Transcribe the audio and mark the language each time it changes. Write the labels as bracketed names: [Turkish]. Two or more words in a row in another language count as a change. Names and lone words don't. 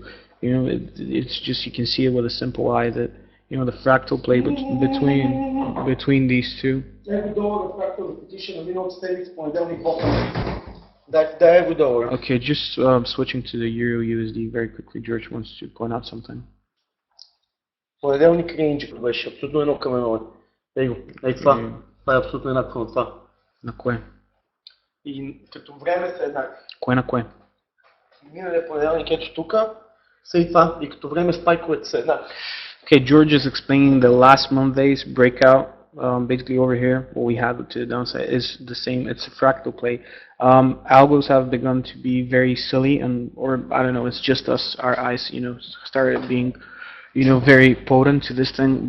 [English] It's just you can see it with a simple eye that the fractal play between these two. Okay, just switching to the Euro USD very quickly. George wants to point out something. [Bulgarian] Поделник рейндж, беше абсолютно едно към едно. Това е абсолютно еднакво на това. На кое? И като време са еднакви. Кое на кое? Миналия понеделник ето тук са и това. И като време спайковете са еднакви. [English] Okay, George is explaining the last Monday's breakout. Basically over here, what we have to the downside is the same. It's a fractal play. Algos have begun to be very silly, or I don't know, it's just us, our eyes, started being, very potent to this thing.